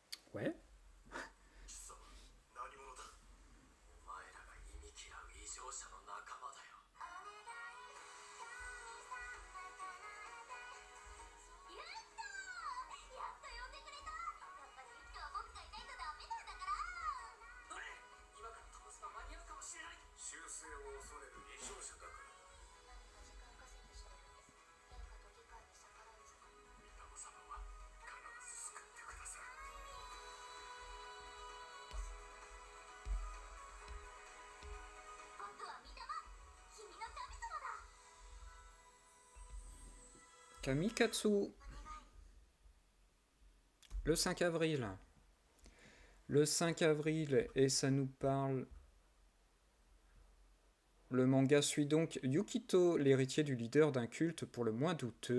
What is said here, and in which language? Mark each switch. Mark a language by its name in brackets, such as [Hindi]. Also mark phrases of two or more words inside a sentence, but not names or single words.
[French] Ouais. [Japanese] 貴様何者だ。お前らが忌み嫌う異常者の仲間だよ。やったー、やっと呼んでくれた。やっぱりいつかは僕がいないとダメなんだから。どれ、今から飛ばすの間に合うかもしれない。修正を恐れる異常者だから。何か時間稼ぎしてるんです。殿下と議会に逆らうぞ。御霊様は必ず救ってくださる。僕は御霊、君の神様だ。 [French] Kamikatsu, le 5 avril. Le 5 avril, et ça nous parle. Le manga suit donc Yukito, l'héritier du leader d'un culte pour le moins douteux.